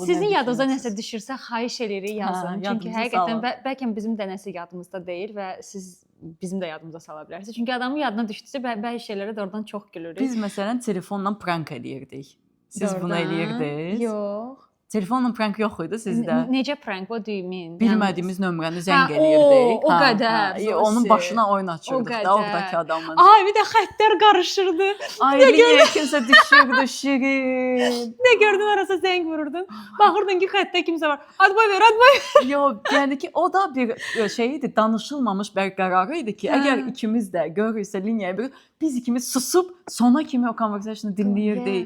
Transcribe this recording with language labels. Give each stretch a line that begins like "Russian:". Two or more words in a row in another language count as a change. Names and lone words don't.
Azerbaijani: Sizin yadınıza nəsə düşürsə xahiş edirik yazın. Çünki həqiqətən bəlkə bizim də nəsə yadımızda deyil və siz bizim də yadımıza sala bilərsiniz. Çünki adamın yadına düşdüsə bəzi şeylərə də oradan çox gülürük. Biz məsələn telefonla prank eləyirdik. Siz bunu eləyirdiniz? Yox. Telefonla prank yox idi sizdə? Necə prank?
English: What do you mean?
Azerbaijani: Bilmədiyimiz nömrəni zəng eləyirdik. O qədər. Onun başına oyun açırdıq da oradakı adamın. Ay, bir də xəttlər qarışırdı. Ay, niyə kimsə düşürdü şirin. Nə gördün arasa zəng vururdun. Baxırdın ki, xəttə kimsə var. Adboy ver, adboy ver. Yox, yəni ki, o da bir şey idi, danışılmamış bir qərarı idi ki, əgər ikimiz də görürsə liniyaya biz ikimiz susub sona kimi o conversationu dinləyirdik.